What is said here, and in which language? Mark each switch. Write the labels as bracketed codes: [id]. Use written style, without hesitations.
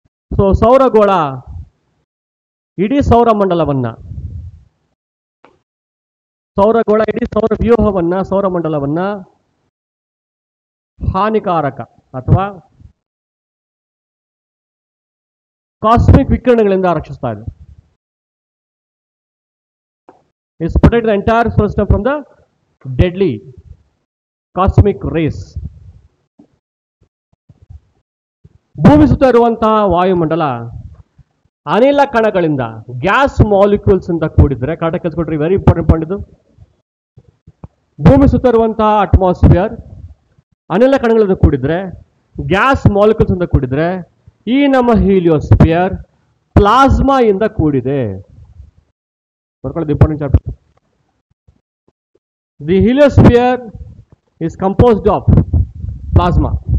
[kn] So ಸೌರಗೋಳ ಇಡೀ ಸೌರಮಂಡಲವನ್ನ, ಇಡೀ ಸೌರವ್ಯೂಹವನ್ನ, ಸೌರಮಂಡಲವನ್ನ ಹಾನಿಕಾರಕ ಅಥವಾ ಕಾಸ್ಮಿಕ್ ವಿಕಿರಣಗಳಿಂದ ರಕ್ಷಿಸ್ತಾ ಇದೆ. [en] Is protect the entire solar system from the deadly cosmic rays. [kn] ಭೂಮಿ ಸುತ್ತ ಇರುವಂತಹ ವಾಯುಮಂಡಲ ಅನಿಲ ಕಣಗಳಿಂದ, ಗ್ಯಾಸ್ ಮಾಲಿಕ್ಯೂಲ್ಸ್ ಇಂದ ಕೂಡಿದ್ರೆ, ಕರೆಕ್ಟಾಗಿ ಕೇಳಿಸ್ಕೊಟ್ರಿ, ವೆರಿ ಇಂಪಾರ್ಟೆಂಟ್ ಪಾಯಿಂಟ್ ಇದು. ಭೂಮಿ ಸುತ್ತ ಇರುವಂತಹ ಅಟ್ಮಾಸ್ಫಿಯರ್ ಅನಿಲ ಕಣಗಳಿಂದ ಕೂಡಿದ್ರೆ, ಗ್ಯಾಸ್ ಮಾಲಿಕ್ಯೂಲ್ಸ್ ಇಂದ ಕೂಡಿದ್ರೆ, ಈ ನಮ್ಮ ಹೀಲಿಯೋಸ್ಫಿಯರ್ ಪ್ಲಾಸ್ಮಾ ಇಂದ ಕೂಡಿದೆ. [en] Important chapter. The heliosphere is composed of plasma.